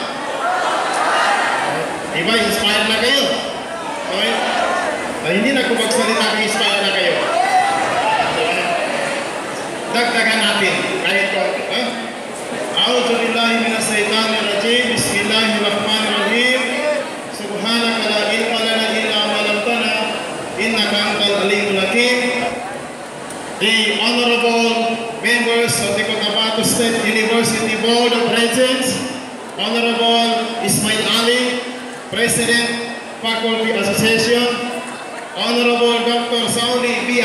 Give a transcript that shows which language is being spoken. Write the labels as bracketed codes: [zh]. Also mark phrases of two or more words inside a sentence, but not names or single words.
[tl] Diba, inspired na kayo? Okay? Hindi na ko magsalita, inspired na kayo. Dagdagan natin, kahit ko. [ar] أعوذ بالله من الشيطان الرجيم، بسم الله الرحمن الرحيم. سبحانك لا علم لنا إلا ما علمتنا إنك أنت العليم الحكيم. [en] The honorable members of the Cotabato State University Board of Regents, Honorable Ismail Ali, President, Faculty Association, Honorable Dr. Saudi B.